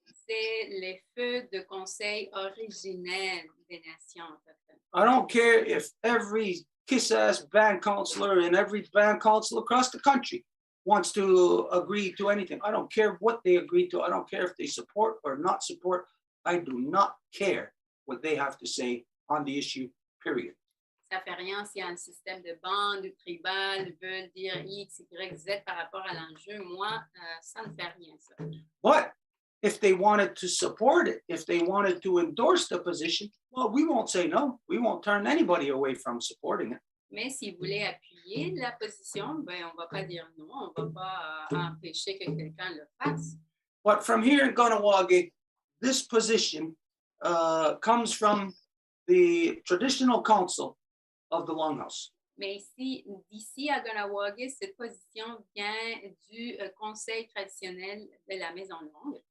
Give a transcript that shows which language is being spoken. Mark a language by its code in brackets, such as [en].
[fr] C'est les feux de conseil originels des nations. [en] I don't care if every kiss-ass band counselor and every band council across the country wants to agree to anything. I don't care what they agree to. I don't care if they support or not support. I do not care what they have to say on the issue, period. [fr] Ça fait rien si un système de bande ou tribal veut dire X, Y, Z par rapport à l'enjeu. Moi, ça ne fait rien, ça. [en] But if they wanted to support it, if they wanted to endorse the position, well, we won't say no. We won't turn anybody away from supporting it. [fr] Mais si vous voulez appuyer la position, ben, on ne va pas dire non, on ne va pas empêcher que quelqu'un le fasse. [en] But from here in Kahnawà, this position comes from the traditional council of the Longhouse. [fr] Mais ici, d'ici à Kahnawà, cette position vient du conseil traditionnel de la Maison longue.